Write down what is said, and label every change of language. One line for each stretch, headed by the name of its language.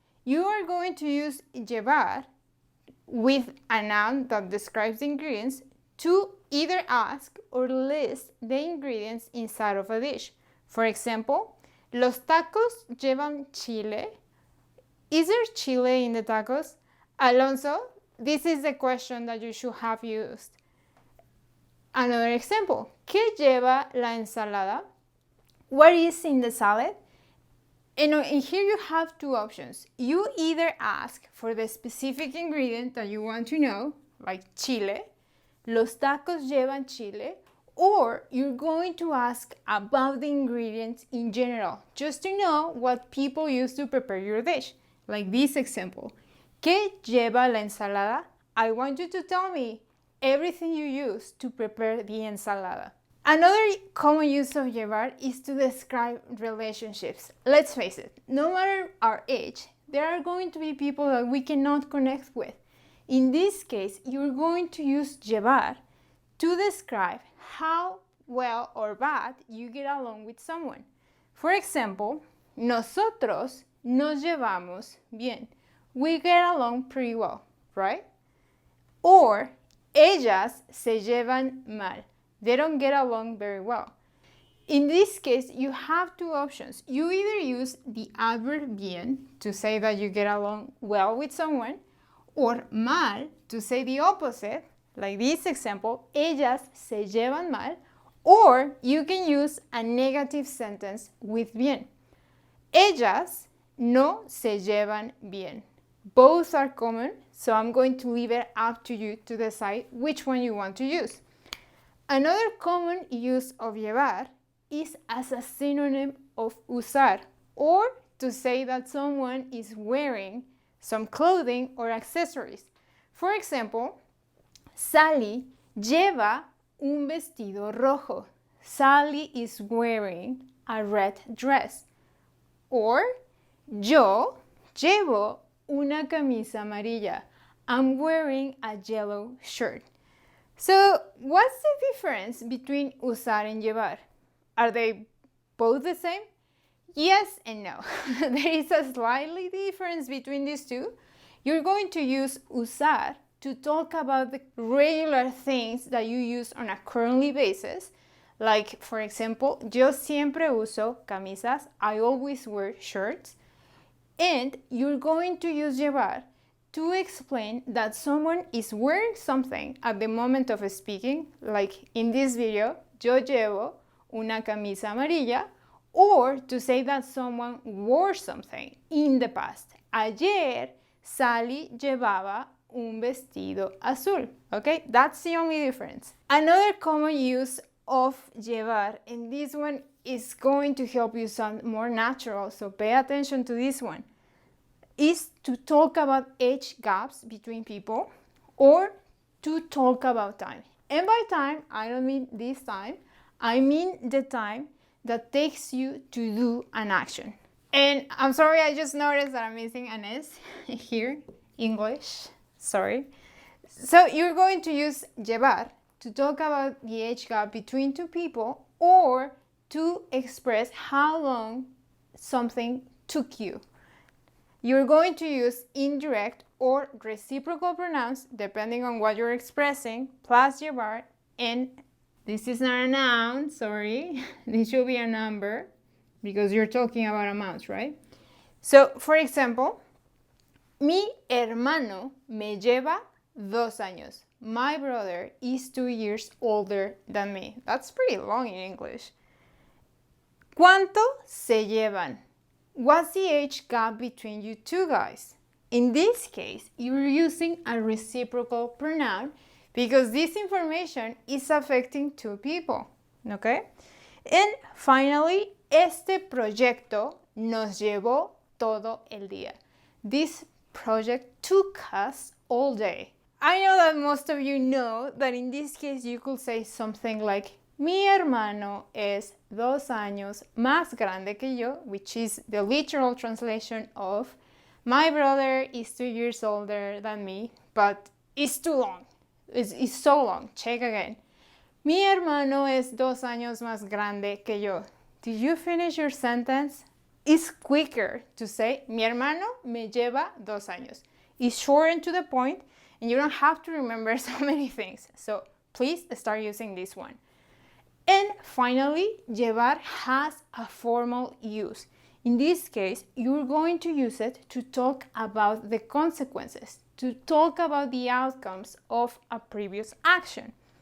English: You are going to use llevar with a noun that describes the ingredients to either ask or list the ingredients inside of a dish. For example,
Spanish: los tacos llevan chile.
English: Is there chile in the tacos? Alonso, this is the question that you should have used. Another example,
Spanish: ¿qué lleva la ensalada?
English: What is in the salad? And here you have 2 options. You either ask for the specific ingredient that you want to know, like chile,
Spanish: los tacos llevan chile,
English: or you're going to ask about the ingredients in general, just to know what people use to prepare your dish. Like this example,
Spanish: ¿qué lleva la ensalada?
English: I want you to tell me everything you use to prepare the ensalada. Another common use of llevar is to describe relationships. Let's face it, no matter our age, there are going to be people that we cannot connect with. In this case, you're going to use llevar to describe how well or bad you get along with someone. For example,
Spanish: nosotros nos llevamos bien.
English: We get along pretty well, right? Or
Spanish: ellas se llevan mal.
English: They don't get along very well. In this case, you have 2 options. You either use the adverb bien to say that you get along well with someone, or mal to say the opposite, like this example,
Spanish: ellas se llevan mal,
English: or you can use a negative sentence with bien.
Spanish: Ellas no se llevan bien.
English: Both are common, so I'm going to leave it up to you to decide which one you want to use. Another common use of llevar is as a synonym of usar, or to say that someone is wearing some clothing or accessories. For example,
Spanish: Sally lleva un vestido rojo.
English: Sally is wearing a red dress. Or
Spanish: yo llevo una camisa amarilla.
English: I'm wearing a yellow shirt. So, what's the difference between usar and llevar? Are they both the same? Yes and no. There is a slightly difference between these two. You're going to use usar to talk about the regular things that you use on a currently basis. Like, for example,
Spanish: yo siempre uso camisas.
English: I always wear shirts. And you're going to use llevar to explain that someone is wearing something at the moment of speaking. Like in this video,
Spanish: yo llevo una camisa amarilla.
English: Or to say that someone wore something in the past.
Spanish: Ayer, Sally llevaba un vestido azul.
English: Okay, that's the only difference. Another common use of llevar, and this one is going to help you sound more natural, so pay attention to this one, is to talk about age gaps between people or to talk about time. And by time, I don't mean this time, I mean the time that takes you to do an action. And I'm sorry, I just noticed that I'm missing an S here, English, sorry. So you're going to use llevar to talk about the age gap between two people or to express how long something took you. You're going to use indirect or reciprocal pronouns depending on what you're expressing, plus llevar, and this is not a noun, sorry. This should be a number because you're talking about amounts, right? So, for example,
Spanish: mi hermano me lleva 2 años.
English: My brother is 2 years older than me. That's pretty long in English.
Spanish: ¿Cuánto se llevan?
English: What's the age gap between you two guys? In this case, you're using a reciprocal pronoun because this information is affecting two people, okay? And finally,
Spanish: este proyecto nos llevó todo el día.
English: This project took us all day. I know that most of you know that in this case you could say something like
Spanish: mi hermano es 2 años más grande que yo,
English: which is the literal translation of my brother is 2 years older than me, but it's too long. It's so long. Check again.
Spanish: Mi hermano es 2 años más grande que yo.
English: Did you finish your sentence? It's quicker to say
Spanish: mi hermano me lleva 2 años.
English: It's short and to the point, and you don't have to remember so many things. So please start using this one. And finally, llevar has a formal use. In this case, you're going to use it to talk about the consequences, to talk about the outcomes of a previous action.